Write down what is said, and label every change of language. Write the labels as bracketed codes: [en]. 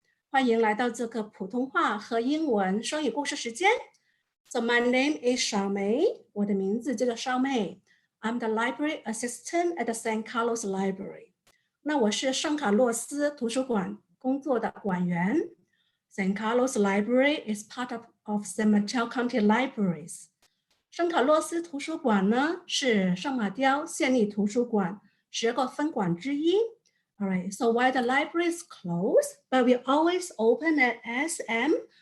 [zh] 欢迎来到这个普通话和英文双语故事时间。 [en] So my name is 小梅， [zh] 我的名字叫做少妹。 [en] I'm the library assistant at the San Carlos Library. [zh] 那我是圣卡洛斯图书馆工作的馆员。 [en] San Carlos Library is part of San Mateo County Libraries. [zh] 圣卡洛斯图书馆呢是圣马雕县立图书馆10个分馆之一。 [en] All right, so while the library is closed, but we always open at smcl.org.